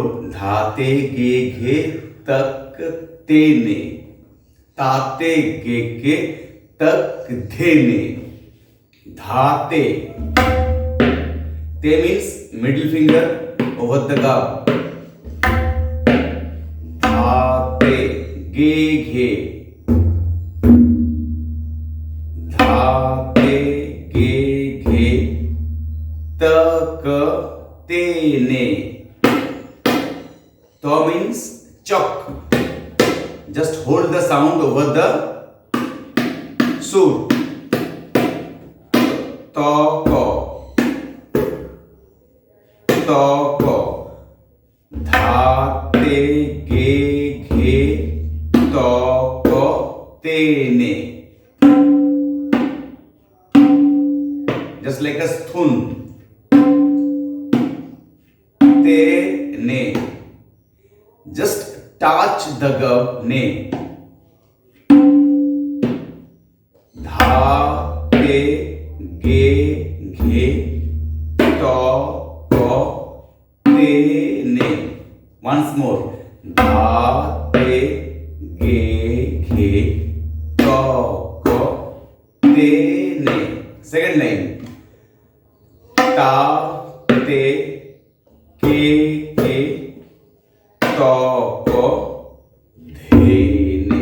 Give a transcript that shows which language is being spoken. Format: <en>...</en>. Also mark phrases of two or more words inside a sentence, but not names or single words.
<en>Dhate ge ghe tak te ne. Tate ge ge tak the ne. Dhate. Te means middle finger over the gum. Dhate ge ghe. Dhate ge ghe tak tene. To means chalk. Just hold the sound over the sur. To ko. To ko. Dha te ge ghe to ko tene. Just like a thun. Ne. Just touch the gum ne. Dha te ge ghe to ko te ne. Once more. Dha te ge ghe to ko te ne. Second line. Ta te ke ke to ko the ne.</en>